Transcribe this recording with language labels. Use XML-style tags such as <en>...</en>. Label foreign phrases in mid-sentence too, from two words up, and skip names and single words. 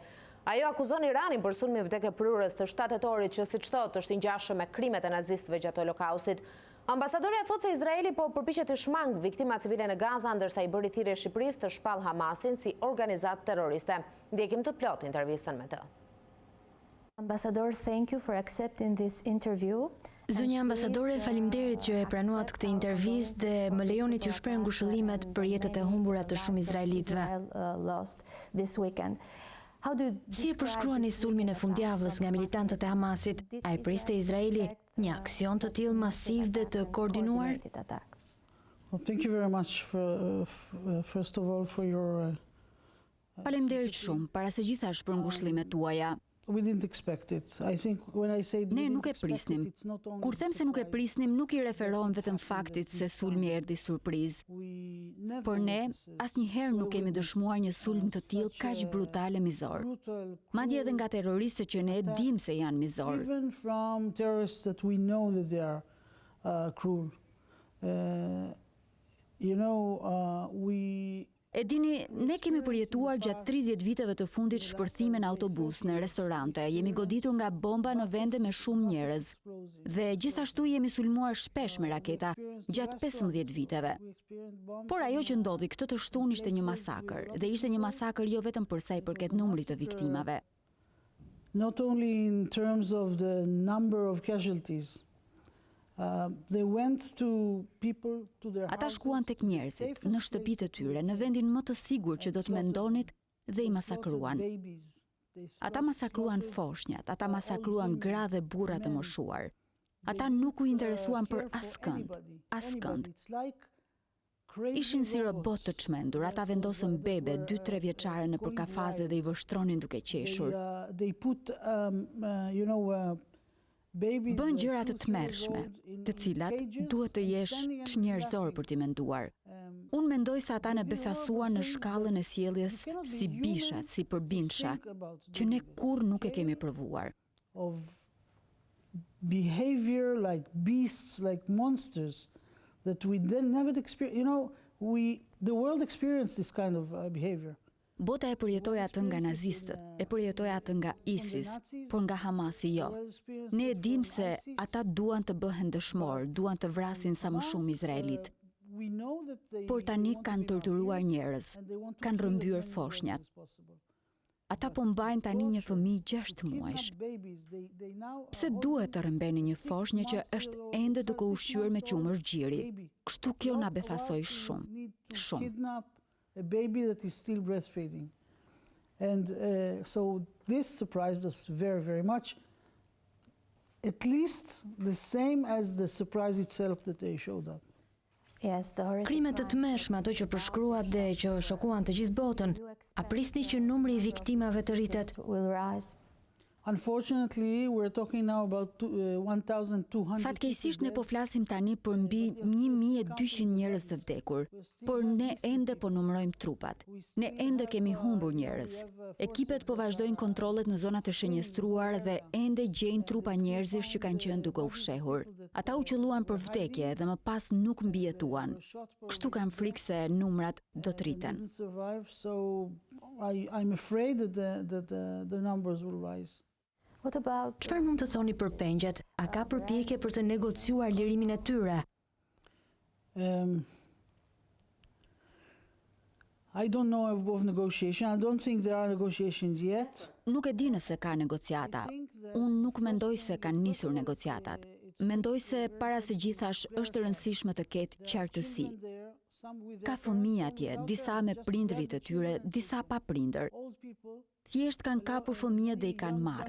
<sq>Ajo akuzon Iranin për sulmin vdekjeprurës të 7 tetorit që siç thotë është i ngjashëm me krimet e nazistëve gjatë Holokaustit. Ambasadorja thotë se Izraeli po përpiqet të shmang viktima civile në Gaza, ndërsa i bëri thirrje Shqipërisë të shpall Hamasin si organizatë terroriste. Ndjekim të plotë intervistën me të.</sq> <en>Ambassador, thank you for accepting this interview.</en> <sq>Zonja ambasadore, faleminderit që e pranuat këtë intervistë dhe më lejoni t'ju shpreh ngushëllimet për jetët e humbura të shumë izraelitëve. Si e përshkruani sulmin e fundjavës nga militantët e Hamasit? A e priste Izraeli një aksion të tillë masiv dhe të koordinuar?</sq> <en>Well, thank you very much first of all for your</en> <sq>Faleminderit shumë, para së gjithash për ngushëllimet tuaja.</sq> <en>We didn't expect it. I think when I say</en> <sq>Ne nuk e prisnim. Kur them se nuk e prisnim, nuk i referohem vetëm faktit se sulmi erdhi surprizë. Por ne asnjëherë nuk kemi dëshmuar një sulm të tillë kaq brutal e mizor. Madje edhe nga terroristët që ne e dim se janë mizor.</sq> <en>Even from terrorists that we know that they are cruel.</en> <sq>E dini, ne kemi përjetuar gjatë 30 viteve të fundit shpërthime në autobus, në restorante, jemi goditur nga bomba në vende me shumë njerëz. Dhe gjithashtu jemi sulmuar shpesh me raketa gjatë 15 viteve. Por ajo që ndodhi këtë të shtunë ishte një masakër, dhe ishte një masakër jo vetëm për sa i përket numrit të viktimave.</sq> <en>Not only in terms of the number of casualties. They went to people to their</en> <sq>Ata shkuan tek njerëzit, në shtëpitë e tyre, në vendin më të sigurt që do të mendonit dhe i masakruan. Ata masakruan foshnjat, ata masakruan gra dhe burra të moshuar. Ata nuk u interesuan për askënd. Ishin si robot të çmendur, ata vendosën bebe 2-3 vjeçare nëpër kafaze dhe i vështronin duke qeshur. Bën gjëra të tmerrshme, të cilat duhet të jesh çnjerëzor për t'i menduar. Unë mendoj se ata ne befasuan në shkallën e sjelljes si bishat, si përbinsha, që ne kurrë nuk e kemi provuar.</sq> <en>Of behavior like beasts, like monsters that we then never experienced. The world experienced this kind of behavior.</en> <sq>Bota e përjetoi atë nga nazistët, e përjetoi atë nga ISIS, por nga Hamasi jo. Ne e dim se ata duan të bëhen dëshmor, duan të vrasin sa më shumë izraelit. Por tani kanë torturuar njerëz, kanë rrëmbyer foshnjat. Ata po mbajnë tani një fëmijë 6 muajsh. Pse duhet të rrëmbeni një foshnjë që është ende duke ushqyer me qumësht gjiri? Kështu kjo na befasoi shumë, shumë.</sq> <en>A baby that is still breastfeeding. And so this surprised us very, very much. At least the same as the surprise itself that they showed up.</en> <sq>Krimet të tmerrshme, ato që përshkruat dhe që shokuan të gjithë botën, a prisni që numri i viktimave të rritet?</sq> <en>Unfortunately, we're talking now about 1,200.</en> <sq>Fatkeqësisht ne po flasim tani për mbi 1.200 njerëz të vdekur, por ne ende po numërojmë trupat. Ne ende kemi humbur njerëz. Ekipet po vazhdojnë kontrollet në zonat e shenjestruar dhe ende gjejnë trupa njerëzish që kanë qenë duke u fshehur. Ata u qelluan për vdekje dhe më pas nuk mbijetuan. Kështu kam frikë se numrat do të rriten. So I'm afraid that the numbers will rise. Çfarë mund të thoni për pengjet? A ka përpjekje për të negociuar lirimin e tyre?</sq> <en>I don't know of negotiation. I don't think there are negotiations yet.</en> <sq>Nuk e di nëse ka negociata. Unë nuk mendoj se kanë nisur negociatat. Mendoj se para së gjithash është rëndësishme të ketë qartësi. Ka fëmijë atje, disa me prindrit e tyre, disa pa prindër. Thjesht kanë kapur fëmijët dhe i kanë marrë.</sq>